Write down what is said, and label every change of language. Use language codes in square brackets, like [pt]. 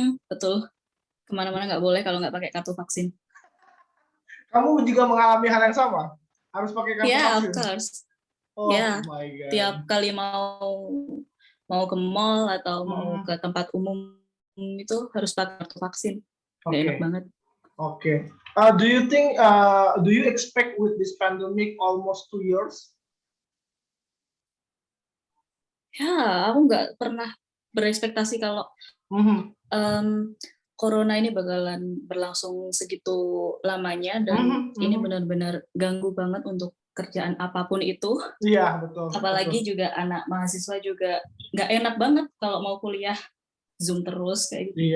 [id] Betul. Kemana-mana nggak boleh kalau nggak pakai kartu vaksin. Kamu juga mengalami hal yang sama? Harus pakai kartu vaksin? [en] Yeah, of course. Oh my God. [id] Tiap kali mau ke mall atau mau ke tempat umum itu harus pakai kartu vaksin. Nggak enak banget. [en] Okay. Do you expect with this pandemic almost 2 years? [id] Ya, aku nggak pernah berekspektasi kalau Corona ini bakalan berlangsung segitu lamanya dan ini benar-benar ganggu banget untuk kerjaan apapun itu. Iya, betul. Apalagi juga anak mahasiswa juga nggak enak banget kalau mau kuliah Zoom terus kayak gitu.